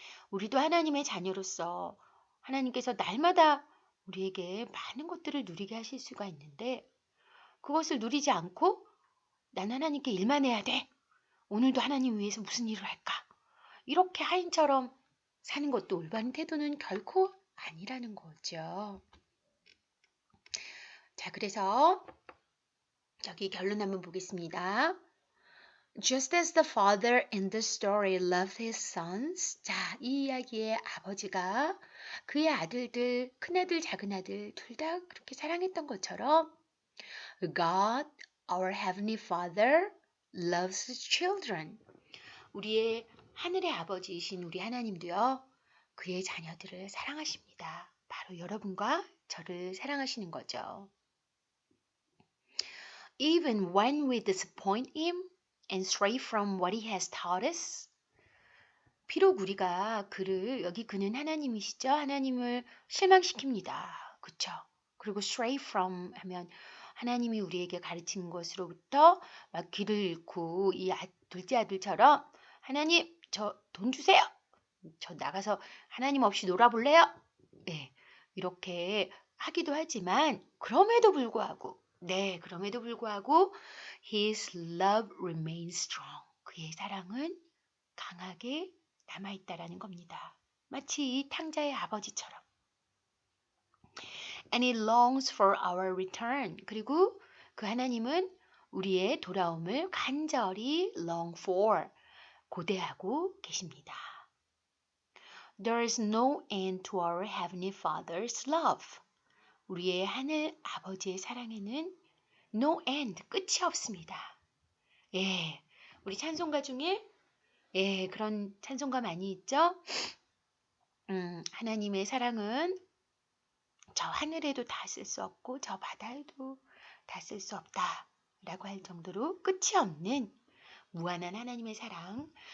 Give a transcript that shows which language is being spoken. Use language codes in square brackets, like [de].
[ko] 우리도 하나님의 자녀로서 하나님께서 날마다 우리에게 많은 것들을 누리게 하실 수가 있는데 그것을 누리지 않고 난 하나님께 일만 해야 돼. 오늘도 하나님 위해서 무슨 일을 할까? 이렇게 하인처럼 사는 것도 올바른 태도는 결코 아니라는 거죠. 자, 그래서 저기 결론 한번 보겠습니다. [en] Just as the father in the story loved his sons. [ko] 자, 이 이야기의 아버지가 그의 아들들, 큰아들, 작은아들 둘 다 그렇게 사랑했던 것처럼 [en] God, our heavenly father, loves his children. [ko] 우리의 하늘의 아버지이신 우리 하나님도요. 그의 자녀들을 사랑하십니다. 바로 여러분과 저를 사랑하시는 거죠. [en] Even when we disappoint him and stray from what he has taught us. [ko] 비록 우리가 여기 그는 하나님이시죠. 하나님을 실망시킵니다. 그쵸? 그리고 [en] stray from [ko] 하면 하나님이 우리에게 가르친 것으로부터 막 길을 잃고 이 둘째 아들처럼 하나님 저 돈 주세요. 저 나가서 하나님 없이 놀아볼래요? 네, 이렇게 하기도 하지만 그럼에도 불구하고 [en] His love remains strong. [ko] 그의 사랑은 강하게 남아있다라는 겁니다. 마치 이 탕자의 아버지처럼. [en] And he longs for our return. [ko] 그리고 그 하나님은 우리의 돌아옴을 간절히 [en] long for, [ko] 고대하고 계십니다. [en] There is no end to our Heavenly Father's love. [ko] 우리의 하늘 아버지의 사랑에는 [en] no end, [ko] 끝이 없습니다. 예, 우리 찬송가 중에 그런 찬송가 많이 있죠? 하나님의 사랑은 저 하늘에도 다 쓸 수 없고 저 바다에도 다 쓸 수 없다 라고 할 정도로 끝이 없는 무한한 하나님의 사랑.